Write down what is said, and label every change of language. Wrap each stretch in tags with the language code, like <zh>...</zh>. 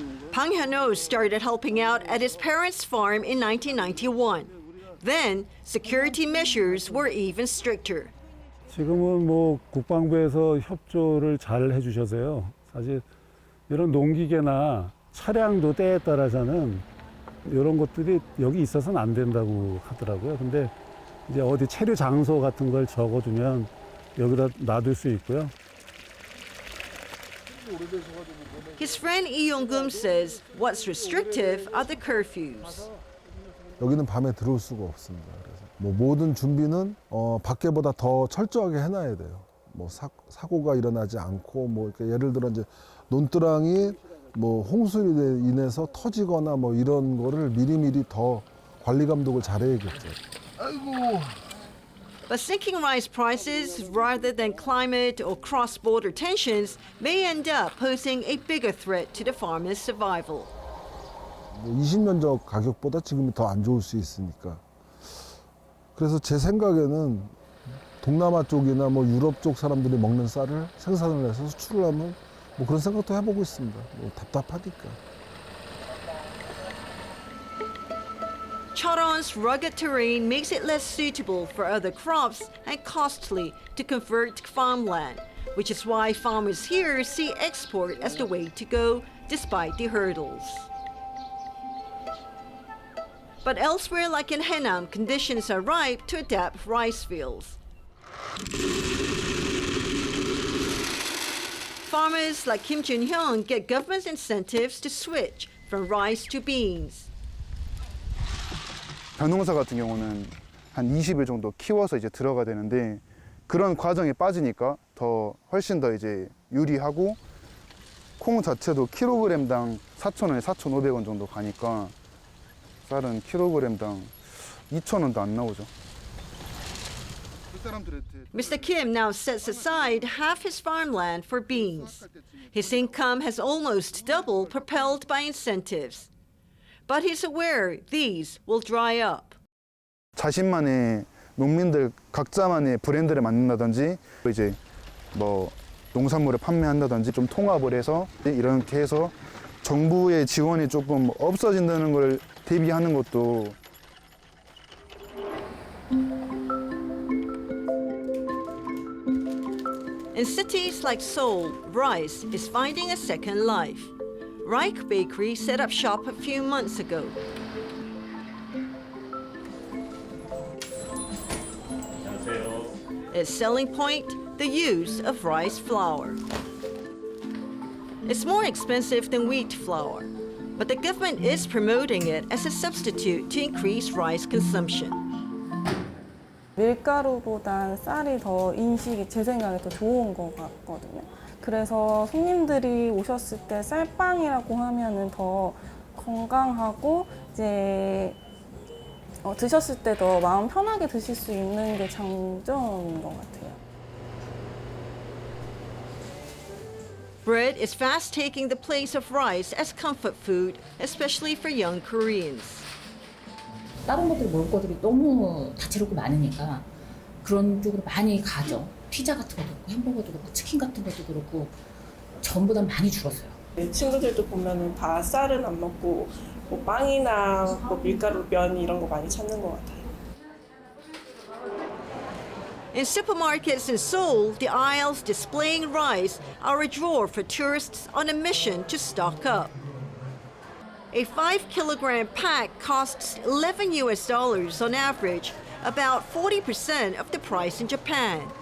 <en>Pang Hyun-ho started helping out at his parents' farm in 1991. Then, security measures were even stricter.</en> <ko>지금은 뭐 국방부에서 협조를 잘 해주셔서요. 사실 이런 농기계나 차량도 때에 따라서는 이런 것들이 여기 있어서는 안 된다고 하더라고요. 근데 이제 어디 체류 장소 같은 걸 적어두면 여기다 놔둘 수 있고요.</ko> <en>His friend Lee Yong-gum says what's restrictive are the curfews.</en> <ko>여기는 밤에 들어올 수가 없습니다. 그래서 뭐 모든 준비는 밖에보다 더 철저하게 해놔야 돼요. 뭐 사고가 일어나지 않고 뭐 이렇게 예를 들어 이제 논두렁이 뭐 홍수로 인해서 터지거나 뭐 이런 거를 미리미리 더 관리 감독을 잘해야겠죠. 아이고.</ko> <en>But sinking rice prices, rather than climate or cross-border tensions, may end up posing a bigger threat to the farmers' survival.</en> <ko>20년 전 가격보다 지금이 더 안 좋을 수 있으니까. 그래서 제 생각에는 동남아 쪽이나 뭐 유럽 쪽 사람들이 먹는 쌀을 생산을 해서 수출을 하면 뭐 그런 생각도 해보고 있습니다. 뭐 답답하니까.</ko> <en>Cheollgong's rugged terrain makes it less suitable for other crops and costly to convert farmland, which is why farmers here see export as the way to go, despite the hurdles. But elsewhere, like in Haenam, conditions are ripe to adapt rice fields. Farmers like Kim Jun-hyun get government incentives to switch from rice to beans.</en> <ko>벼농사 같은 경우는 한 20일 정도 키워서 이제 들어가야 되는데 그런 과정에 빠지니까 더 훨씬 더 이제 유리하고 콩 자체도 킬로그램당 4,000원에 4,500원 정도 가니까 쌀은 킬로그램당 2,000원도 안 나오죠.</ko> <en>Mr. Kim now sets aside half his farmland for beans. His income has almost doubled, propelled by incentives. But he's aware these will dry up.</en> <ko>자신만의 농민들 각자만의 브랜드를 만든다든지 이제 뭐 농산물을 판매한다든지 좀 통합을 해서 이렇게 해서 정부의 지원이 조금 없어진다는 걸 대비하는 것도.</ko> <en>In cities like Seoul, rice is finding a second life. Reich Bakery set up shop a few months ago. Its selling point, the use of rice flour. It's more expensive than wheat flour, but the government is promoting it as a substitute to increase rice consumption.</en> <ko>밀가루보단 쌀이 더 인식이 제 생각에 더 좋은 것 같거든요. 그래서 손님들이 오셨을 때 쌀빵이라고 하면은 더 건강하고 이제 드셨을 때 더 마음 편하게 드실 수 있는 게 장점인 것 같아요.</ko> <en>Bread is fast taking the place of rice as comfort food, especially for young Koreans.</en> <ko>다른 것들이 먹을 것들이 너무 다채롭고 많으니까 그런 쪽으로 많이 가죠. 피자 같은 것도 그렇고 햄버거도 그렇고 치킨 같은 것도 그렇고 전보다 많이 줄었어요. 친구들도 보면은 다 쌀은 안 먹고 뭐 빵이나 뭐 밀가루, 면 이런 거 많이 찾는 것 같아요.</ko> <en>In supermarkets in Seoul, the aisles displaying rice are a draw for tourists on a mission to stock up. A 5-kilogram pack costs $11 on average, about 40% of the price in Japan.</en>